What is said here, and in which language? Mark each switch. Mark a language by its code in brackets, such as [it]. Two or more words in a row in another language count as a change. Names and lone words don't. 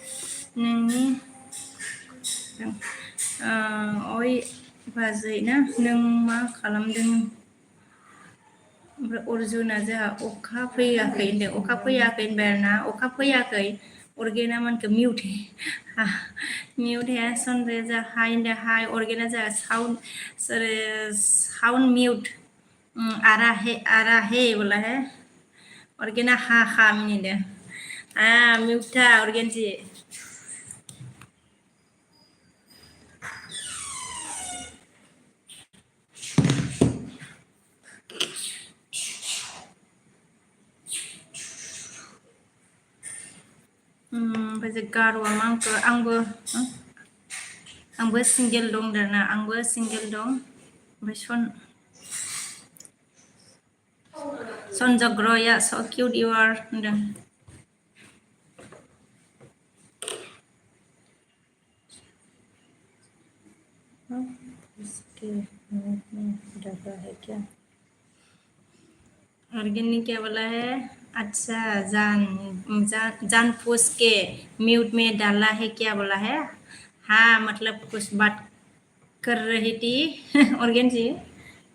[brx] नोंनि ओइ बाजै ना नों मा खालामदों ओमफ्राय अर्जुना जोंहा अखा फैयाखै होनदों अखा फैयाखै होनबाय आरोना अखा फैयाखै ऑर्गेना मानखौ मिउट है सनरे जा हाय होनदों हाय ऑर्गेना जा साउन्ड मिउट आरा है बोला है ऑर्गेना हा मिनिदों म्यूटा ऑर्गेन जी ओमफ्राय गारवा मांखौ आंबो सिंगेल दं दाना आंबो सिंगेल दं ओमफ्राय सनजग्रया [en] so cute you are [brx] होनदों [hi] इसके डबा है क्या ऑर्गेन ने क्या बोला है अच्छा जान पूछ के म्यूट में डाला है क्या बोला है हाँ मतलब कुछ बात कर रही थी ऑर्गेन जी